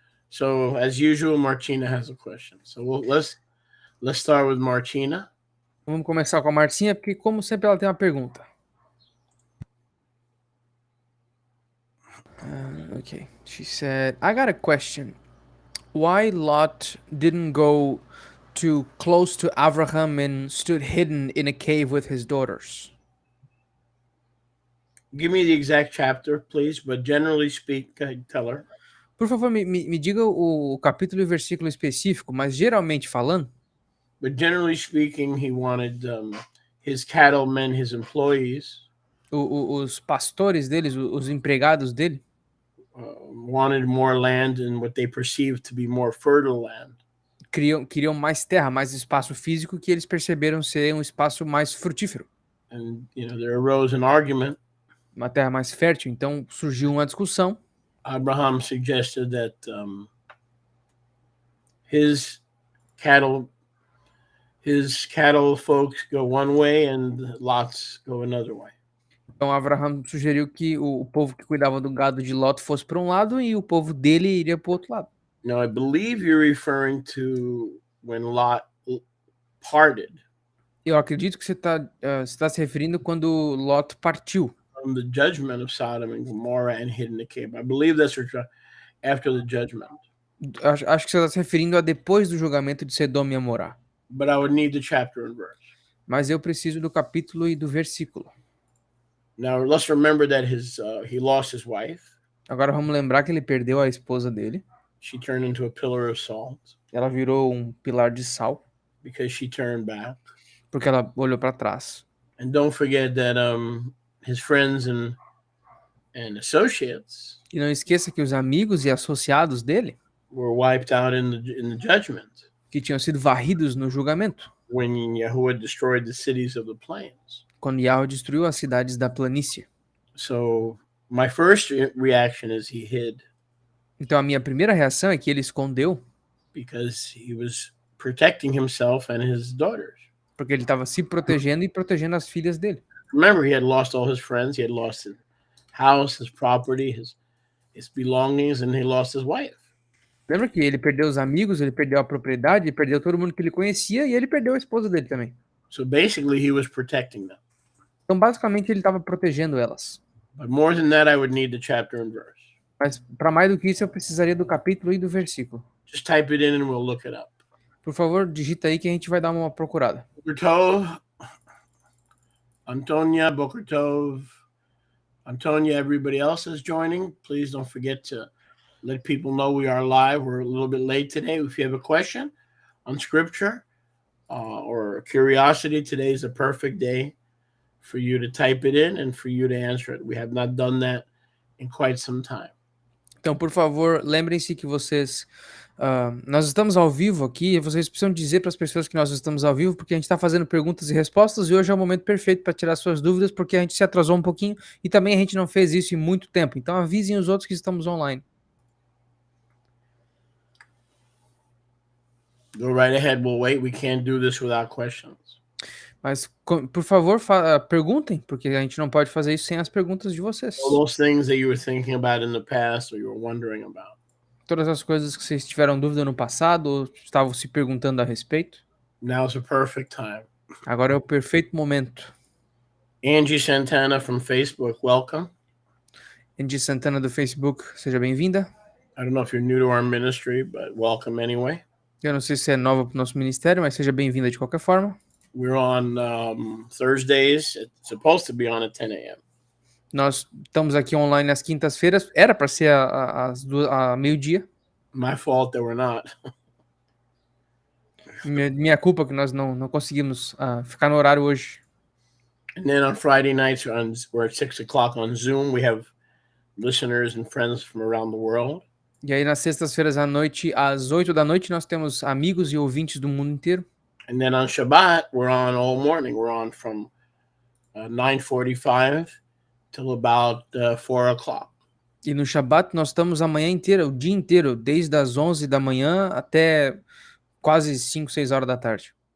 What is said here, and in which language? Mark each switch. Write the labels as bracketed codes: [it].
[en] So as usual, Martina has a question. So let's start with Martina. [pt] Vamos começar com a Marcinha, porque como sempre ela tem uma pergunta. [en] Okay, she said, I got a question. Why Lot didn't go too close to Abraham and stood hidden in a cave with his daughters? Give me the exact chapter, please, but generally speaking, tell her. [pt] Por favor, me diga o capítulo e versículo específico, mas geralmente falando. [en] But generally speaking, he wanted his cattlemen, his employees. [pt] Os pastores deles, os empregados dele. [en] Wanted more land in what they perceived to be more fertile land. [pt] Queriam mais terra, mais espaço físico que eles perceberam ser um espaço mais frutífero. [en] And there arose an argument. [pt] Uma terra mais fértil, então surgiu uma discussão. [en] Abraham suggested that his cattle folks go one way and Lot's go another way. [pt] Então Abraham sugeriu que o povo que cuidava do gado de Lot fosse para um lado e o povo dele iria para o outro lado. [en] Now I believe you're referring to when Lot parted. [pt] Eu acredito que você está se referindo quando Lot partiu. [en] From the judgment of Sodom and Gomorrah and hid in the cave. I believe that's after the judgment. [pt] Acho que você está se referindo a depois do julgamento de Sodoma e Gomorra. [en] But I would need the chapter and verse. [pt] Mas eu preciso do capítulo e do versículo. [en] Now let's remember that he lost his wife. [pt] Agora vamos lembrar que ele perdeu a esposa dele. [en] She turned into a pillar of salt. [pt] Ela virou um pilar de sal. [en] Because she turned back. [pt] Porque ela olhou para trás. [en] And don't forget that his friends and associates. [pt] E não esqueça que os amigos e associados dele [en] were wiped out in the judgment. [pt] Que tinham sido varridos no julgamento. [en] When Yahuwah destroyed the cities of the plains. [pt] Quando Yahweh destruiu as cidades da planície. [en] So my first reaction is he hid. [pt] Então a minha primeira reação é que ele escondeu. [en] Because he was protecting himself and his daughters. [pt] Porque ele estava se protegendo e protegendo as filhas dele. [en] Remember, he had lost all his friends. He had lost his house, his property, his belongings, and he lost his wife. [pt] Lembra que ele perdeu os amigos, ele perdeu a propriedade, ele perdeu todo mundo que ele conhecia e ele perdeu a esposa dele também. [en] So basically, he was protecting them. [pt] Então, basicamente, ele estava protegendo elas. [en] But more than that, I would need the chapter and verse. [pt] Mas para mais do que isso, eu precisaria do capítulo e do versículo. [en] Just type it in and we'll look it up. [pt] Por favor, digita aí que a gente vai dar uma procurada. [en] Boker Tov, Antonia, Boker Tov, Antonia, everybody else is joining. Please don't forget to let people know we are live. We're a little bit late today. If you have a question on scripture or curiosity, today is a perfect day for you to type it in and for you to answer it. We have not done that in quite some time. [pt] Então, por favor, lembrem-se que vocês... nós estamos ao vivo aqui e vocês precisam dizer para as pessoas que nós estamos ao vivo, porque a gente está fazendo perguntas e respostas e hoje é o momento perfeito para tirar suas dúvidas, porque a gente se atrasou um pouquinho e também a gente não fez isso em muito tempo. Então, avisem os outros que estamos online. [en] Go right ahead. We'll wait. We can't do this without questions. [pt] Mas, por favor, perguntem, porque a gente não pode fazer isso sem as perguntas de vocês. [en] All those things that you were thinking about in the past or you were wondering about. [pt] Todas as coisas que vocês tiveram dúvida no passado ou estavam se perguntando a respeito. [en] Now's the perfect time. [pt] Agora é o perfeito momento. [en] Angie Santana from Facebook, welcome. [pt] Angie Santana do Facebook, seja bem-vinda. [en] I don't know if you're new to our ministry, but welcome anyway. [pt] Eu não sei se é nova para o nosso ministério, mas seja bem-vinda de qualquer forma. [en] We're on Thursdays. It's supposed to be on at 10 a.m. [pt] Nós estamos aqui online às quintas-feiras. Era para ser a meio-dia. [en] My fault that we're not. [pt] Minha culpa que nós não conseguimos ficar no horário hoje. [en] And then on Friday nights, we're at 6 o'clock on Zoom. We have listeners and friends from around the world. [pt] E aí, nas sextas-feiras à noite, às 8 da noite, nós temos amigos e ouvintes do mundo inteiro. [en] And then on Shabbat, we're on all morning. We're on from 9:45 till about 4 o'clock. [pt] E no Shabbat, nós estamos a manhã inteira, o dia inteiro, desde as 11 da manhã até quase 5, 6 horas da tarde.